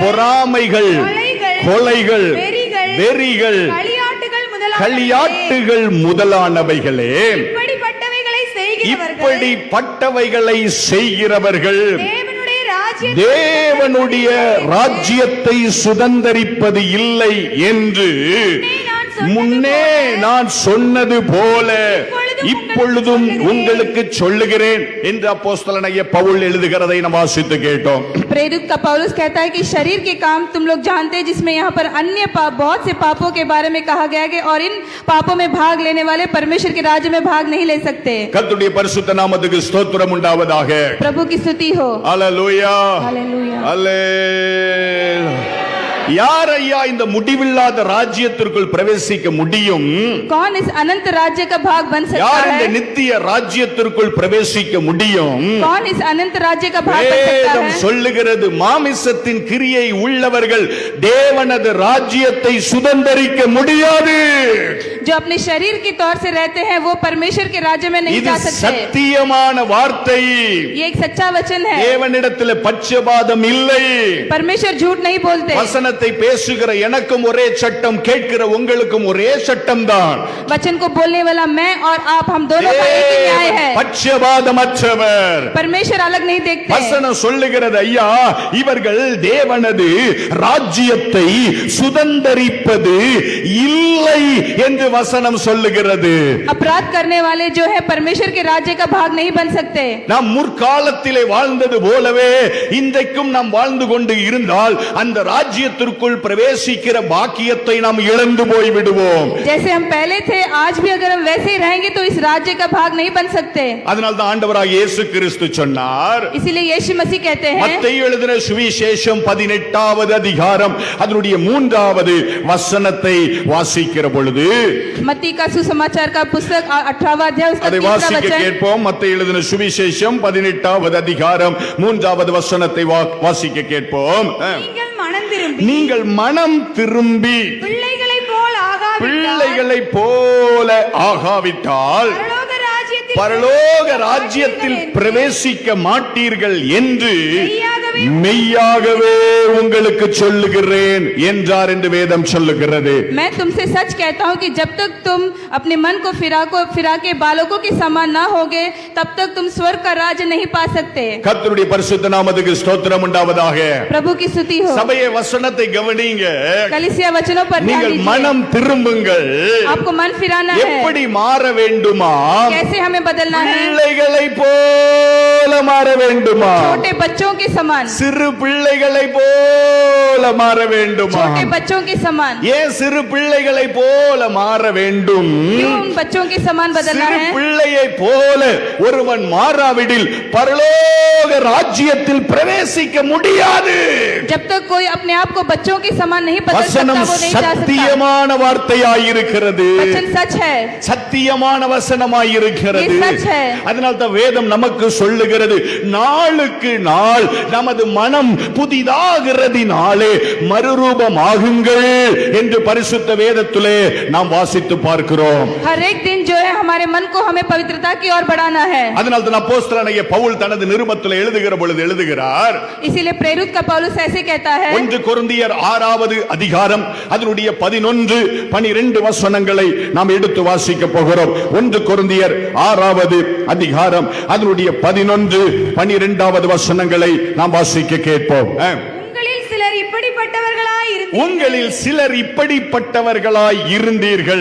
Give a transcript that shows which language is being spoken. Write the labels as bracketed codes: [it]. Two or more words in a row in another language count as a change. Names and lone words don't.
[ta] பொறாமைகள், கொலைகள், வெறிகள், களியாட்டுகள் முதலானவைகளே இப்படிப்பட்டவைகளை செய்கிறவர்கள் தேவனுடைய ராஜ்யத்தை சுதந்தரிப்பது இல்லை என்று முன்னே நான் சொன்னது போல இப்பொழுதும் உங்களுக்கு சொல்லுகிறேன் என்று அப்போஸ்தலனாகிய பவுல் எழுதுகிறதை நாம் வாசித்து கேட்டோம். [hi] प्रेरित का पौलुस कहता है कि शरीर के काम तुम लोग जानते हैं, जिसमें यहाँ पर अन्य पाप, बहुत से पापों के बारे में कहा गया है और इन पापों में भाग लेने वाले परमेश्वर के राज्य में भाग नहीं ले सकते. [ta] கர்த்தருடைய பரிசுத்த நாமத்துக்கு ஸ்தோத்திரம் உண்டாவதாக. [hi] प्रभु की स्तुति हो. [ta] அல்லேலூயா, [hi] हालेलुया. [ta] அல்லேலூயா. யார் ஐயா இந்த முடிவில்லாத ராஜ்யத்திற்குள் பிரவேசிக்க முடியும்? [hi] कौन इस अनंत राज्य का भाग बन सकता [ta] யார் இந்த [hi] है? [ta] நித்திய ராஜ்யத்திற்குள் பிரவேசிக்க முடியும்? [hi] कौन इस अनंत राज्य का भाग बन सकता [ta] வேதம் [hi] है? [ta] சொல்லுகிறது, மாமிசத்தின் கிரியை உள்ளவர்கள் தேவனது ராஜ்யத்தை சுதந்தரிக்க முடியாது. [hi] जो अपने शरीर के तौर से रहते हैं वो परमेश्वर के राज्य में नहीं [ta] இது [hi] जा सकते. [ta] சத்தியமான வார்த்தை. [hi] ये एक सच्चा वचन है. [ta] தேவனிடத்தில் பட்சபாதம் இல்லை. [hi] परमेश्वर झूठ नहीं बोलते. [ta] வசனத்தை பேசுகிற எனக்கும் ஒரே சட்டம், கேட்கிற உங்களுக்கும் ஒரே சட்டம் தான். [hi] वचन को बोलने वाला मैं और आप, हम दोनों का एक ही न्याय है. [ta] பட்சபாதமற்றவர். [hi] परमेश्वर अलग नहीं देखते. [ta] வசனம் சொல்லுகிறது, ஐயா இவர்கள் தேவனது ராஜ்யத்தை சுதந்தரிப்பது இல்லை என்று வசனம் சொல்லுகிறது. [hi] अपराध करने वाले जो है परमेश्वर के राज्य का भाग नहीं बन सकते. [ta] நாம் முற்காலத்திலே வாழ்ந்தது போலவே இன்றைக்கும் நாம் வாழ்ந்து கொண்டு இருந்தால் அந்த ராஜ்யத்திற்குள் பிரவேசிக்கிற பாக்கியத்தை நாம் இழந்து போய் விடுவோம். [hi] जैसे हम पहले थे, आज भी अगर हम वैसे ही रहेंगे तो इस राज्य का भाग नहीं बन सकते. [ta] அதனால தான் ஆண்டவராகிய இயேசு கிறிஸ்து சொன்னார், [hi] इसीलिए यीशु मसीह कहते हैं, [ta] மத்தேயு எழுதின சுவிசேஷம் 18வது அதிகாரம் அதனுடைய 3வது வசனத்தை வாசிக்கிற பொழுது, [hi] मत्ती का सुसमाचार का पुस्तक 18वां अध्याय उसका [ta] அதை [hi] 3वां [ta] வாசிக்க [hi] वचन. [ta] கேட்போம். மத்தேயு எழுதின சுவிசேஷம் 18வது அதிகாரம் 3வது வசனத்தை வாசிக்க கேட்போம். நீங்கள் மனம் திரும்பி நீங்கள் மனம் திரும்பி பிள்ளைகளைப் போல் பிள்ளைகளைப் போல ஆகாவிட்டால் பரலோக ராஜ்யத்தில் பிரவேசிக்க மாட்டீர்கள் என்று மெய்யாகவே உங்களுக்கு சொல்லுகிறேன் என்றார் என்று வேதம் சொல்லுகிறது. [hi] मैं तुमसे सच कहता हूँ कि जब तक तुम अपने मन को फिरा के बालकों के समान ना होगे, तब तक तुम स्वर्ग का राज्य नहीं पा सकते. [ta] கர்த்தருடைய பரிசுத்த நாமத்துக்கு ஸ்தோத்திரம் உண்டாவதாக. [hi] प्रभु की स्तुति हो. [ta] சபையே வசனத்தை கவனிங்க. [hi] कलीसिया वचनों पर ध्यान [ta] நீங்கள் [hi] दीजिए. [ta] மனம் திரும்புங்கள். [hi] आपको मन फिराना है. [ta] எப்படி மாற வேண்டுமா? [hi] कैसे हमें बदलना है? [ta] பிள்ளைகளைப் போல மாற வேண்டுமா? [hi] छोटे बच्चों के समान. [ta] சிறு பிள்ளைகளைப் போல மாற வேண்டுமா? [hi] छोटे बच्चों के समान. [ta] ஏன் சிறு பிள்ளைகளைப் போல மாற வேண்டும்? [hi] क्यों उन बच्चों के समान बदलना [ta] சிறு [hi] है? [ta] பிள்ளையைப் போல ஒருவன் மாறாவிடில் பரலோக ராஜ்யத்தில் பிரவேசிக்க முடியாது. [hi] जब तक कोई अपने आप को बच्चों के समान नहीं बदल सकता, [ta] வசனம் [hi] वो नहीं जा सकता. [ta] சத்தியமான வார்த்தையாயிருக்கிறது. [hi] वचन सच है. [ta] சத்தியமான வசனமாயிருக்கிறது. [hi] ये सच है. [ta] அதனால தான் வேதம் நமக்கு சொல்லுகிறது, நாளுக்கு நாள் நமது மனம் புதிதாகிறதினாலே மறுரூபமாகுங்கள் என்று பரிசுத்த வேதத்திலே நாம் வாசித்து பார்க்கிறோம். [hi] हर एक दिन जो है हमारे मन को हमें पवित्रता की ओर बढ़ाना है. [ta] அதனால தான் அப்போஸ்தலனாகிய பவுல் தனது நிருபத்திலே எழுதுகிற பொழுது எழுதுகிறார், [hi] इसीलिए प्रेरित का पौलुस ऐसे कहता है, [ta] 1 கொரிந்தியர் 6வது அதிகாரம் அதனுடைய 11, 12 வசனங்களை நாம் எடுத்து வாசிக்க போகிறோம். 1 கொரிந்தியர் 6வது அதிகாரம் அதனுடைய 11, 12வது வசனங்களை நாம் வாசிக்க கேட்போம். உங்களில் சிலர் இப்படிப்பட்டவர்களாய் இருந்தீர்கள்.